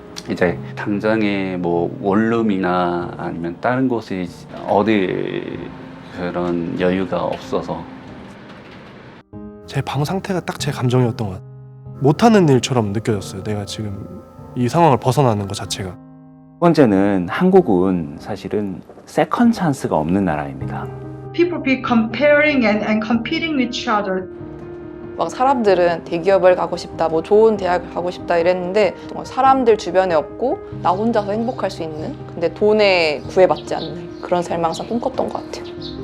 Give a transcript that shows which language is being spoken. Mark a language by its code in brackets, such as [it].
[ko] 이제 당장에 뭐 원룸이나 아니면 다른 곳에 어디 그런 여유가 없어서 제 방 상태가 딱 제 감정이었던 것 같아요. 못하는 일처럼 느껴졌어요. 내가 지금 이 상황을 벗어나는 것 자체가. 첫 번째는 한국은 사실은 세컨 찬스가 없는 나라입니다. [en] People be comparing and competing with each other. [ko] 막 사람들은 대기업을 가고 싶다, 뭐 좋은 대학을 가고 싶다 이랬는데 사람들 주변에 없고 나 혼자서 행복할 수 있는 근데 돈에 구애받지 않는 그런 삶을 항상 꿈꿨던 것 같아요.